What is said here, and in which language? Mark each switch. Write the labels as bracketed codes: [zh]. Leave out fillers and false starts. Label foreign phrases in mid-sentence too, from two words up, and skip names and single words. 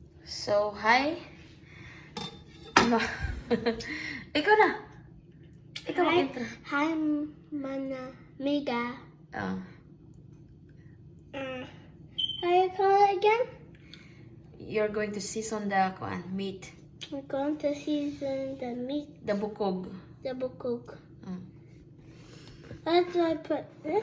[war] So, hi. Ikaw na. Ikaw mag-intro. [en] Hi, Mana Mega. Oh. How you call it again? You're going to season the meat. We're going to season the meat, The bukog. the bukog. Mm. That's why I put this.